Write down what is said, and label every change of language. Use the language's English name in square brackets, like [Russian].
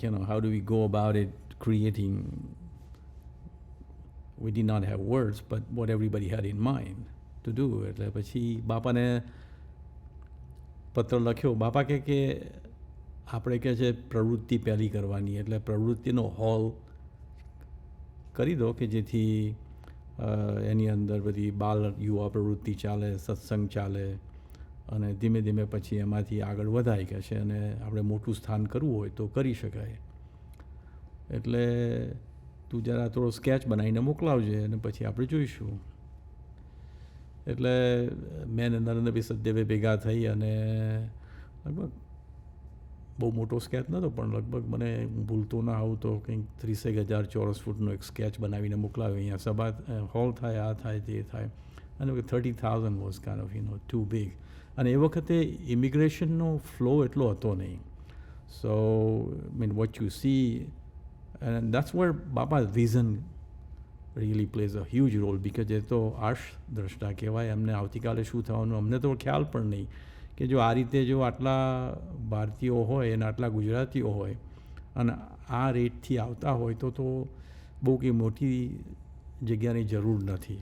[English] How do we go about it, creating? We did not have words, but what everybody had in mind to do. [Gujarati] એટલે પછી બાપાને પત્ર લખ્યો. બાપા કે આપણે કે છે પ્રવૃત્તિ પહેલી કરવાની, એટલે પ્રવૃત્તિનો હોલ કરી દો કે જેથી એની અંદર બધી બાલ યુવા પ્રવૃત્તિ ચાલે, સત્સંગ ચાલે, અને ધીમે ધીમે પછી એમાંથી આગળ વધાય કે છે, અને આપણે મોટું સ્થાન કરવું હોય તો કરી શકાય. એટલે તું જરા થોડો સ્કેચ બનાવીને મોકલાવજે, અને પછી આપણે જોઈશું. એટલે મેં નરેન્દ્રભાઈ સચદેવે ભેગા થઈ અને લગભગ બહુ મોટો સ્કેચ નહોતો, પણ લગભગ મને ભૂલતો ના આવું તો કંઈક 30,000 ચોરસ ફૂટનો એક સ્કેચ બનાવીને મોકલાવ્યો. અહીંયા સભા હોલ થાય, આ થાય, તે થાય, અને 30,000 [English] Was kind of too big. [Gujarati] અને એ વખતે ઇમિગ્રેશનનો ફ્લો એટલો હતો નહીં. [English] so I mean what you see, and that's where Bapa's vision really plays a huge role, because [Gujarati] એ તો આર્ષ દ્રષ્ટા કહેવાય. એમને આવતીકાલે શું થવાનું અમને તો ખ્યાલ પણ નહીં, કે જો આ રીતે જો આટલા ભારતીયો હોય અને આટલા ગુજરાતીઓ હોય અને આ રેટથી આવતા હોય તો બહુ કંઈ મોટી જગ્યાની જરૂર નથી.